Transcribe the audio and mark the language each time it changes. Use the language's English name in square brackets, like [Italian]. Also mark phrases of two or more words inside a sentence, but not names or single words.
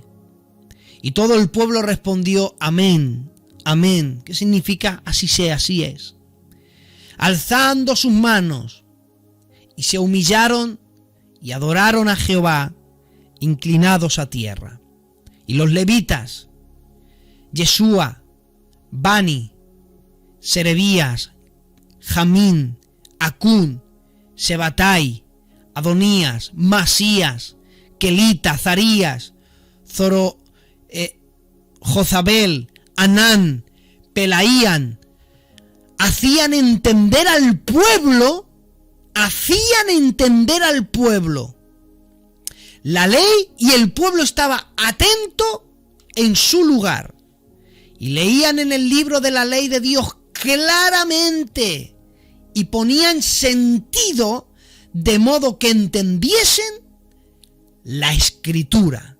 [Spanish] Y todo el pueblo respondió, amén, amén. ¿Qué significa? Así sea, así es. Alzando sus manos, y se humillaron y adoraron a Jehová, inclinados a tierra. Y los levitas, Yeshua, Bani, Serebías, Jamín, Acún, Sebatai, Adonías, Masías, Kelita, Zarías, Jozabel, Anán, Pelaían, hacían entender al pueblo la ley, y el pueblo estaba atento en su lugar. Y leían en el libro de la ley de Dios claramente y ponían sentido de modo que entendiesen la escritura.